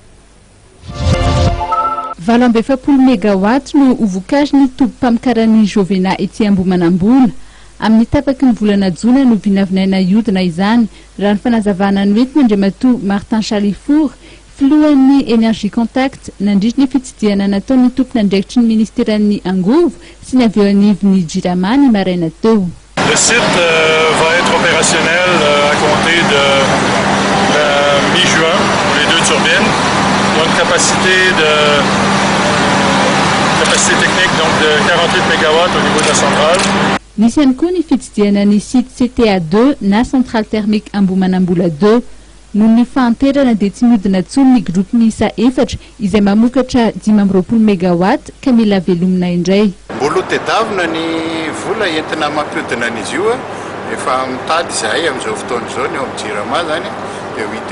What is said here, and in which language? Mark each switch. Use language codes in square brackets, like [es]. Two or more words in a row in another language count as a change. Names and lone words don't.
[mg] 20 mégawatt no uvokajny tompo-pamokarany Jovena ety Ombomanambola amin'ny tapaky ny volana Jona no vinavinaina iodina izany raha ny fanazavana ny entiny Andriamatoa Martin Chalifour filohan'ny Énergie Contact nandritra ny fitsidiana nataon'ny tompon'andraikitry ny ministeran'ny angovo sy ny avy eo anivon'ny Jirama ny maraina teo. [fr] Le site va être opérationnel à compter de la mi-juin pour les deux turbines. Une capacité technique donc de 48 MW au niveau de la centrale. [mg] Nisy ihany koa ny fitsidiana ny site CTA2 na [fr] centrale thermique Ombomanambola 2 [mg] noho ny fahanterana dia tsy mihodina intsony ny groupe miisa efatra izay mamokatra 520 MW ka mila velomina indray. Mbola tedavina ny vola entina mampihodina an'izy io efa mitady izahay amin'izao fotoana izao ny eo amin'ny Jirama zany dia hita